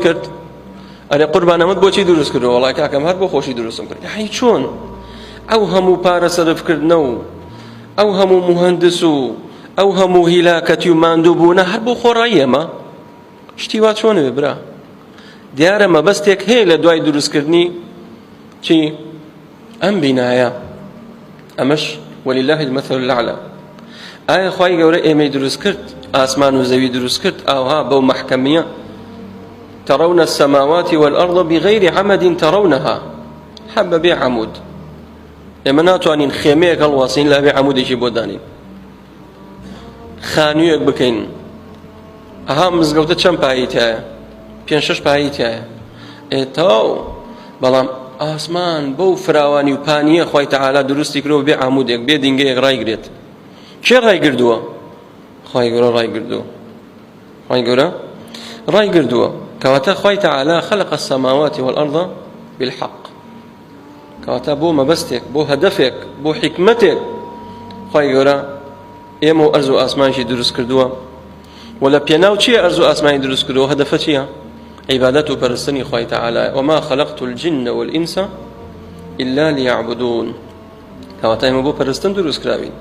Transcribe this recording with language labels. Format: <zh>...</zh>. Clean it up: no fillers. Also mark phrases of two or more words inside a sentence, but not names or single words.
<ckb>کرد ئەرێ قوربان ئەمەت بۆچی دروست کردەوە وەڵای کاکەم هەر بۆ خۆشی دروستم کرد یعنی چۆن ئەو هەموو پارە سەرفکردنە و ئەو هەموو مهندس و ئەو هەموو هیلاکەتی و ماندوو بوونە هەر بۆ خۆڕایی ئێمە شتی وا چۆنەوێ برا دیارە مەبەستێک هەیە لە دوای دروستکردنی چی ئەم بینایە ئەمەش</ckb> <ar>وەلیلله المەثل الأعلى</ar> <ckb>ئایا خوای گەورە ئێمەی دروست کرد ئاسمان و زەوی دروست کرد ئاوها بەو مەحکەمیە</ckb> <ar>ترون السماوات والأرض بغير عمد ترونها حب</ar> <ckb>بێ عەمود ئێمە ناتوانین خێمەیەک هەڵواسین لا بێ عەمودێکی بۆ دانین خانوویەک بکەین ئەها مزگەوتە چەند پاییتایە پێنج شەش پاییتایە ئێتاو بەڵام ئاسمان بەو فراوانی و پانیە خوای تەعالا دروستی کردەوە بێ عەمودێک بێ دینگەیەک ڕایگرێت کێ ڕایگردووە خوای گەورە ڕایگردووە خوای گەورە ڕایگردووە کەواتە خوای تەعالا</ckb> <ar>خەلق السماوات والأرض بالحق</ar> <ckb>کەواتە بۆ مەبەستێک بۆ هەدەفێک بۆ حیکمەتێک خوای گەورە ئێمە و ئەرز و ئاسمانشی دروست کردووە و لە پێناو چییە ئەرز و ئاسمانی دروست کردووە هەدەفە چییە عیبادەت و پەرستنی خوای تەعالا</ckb> <ar>وما خلقت الجن والإنس إلا ليعبدون</ar> <ckb>کەواتە ئێمە بۆ پەرستن دروست کراوین</ckb>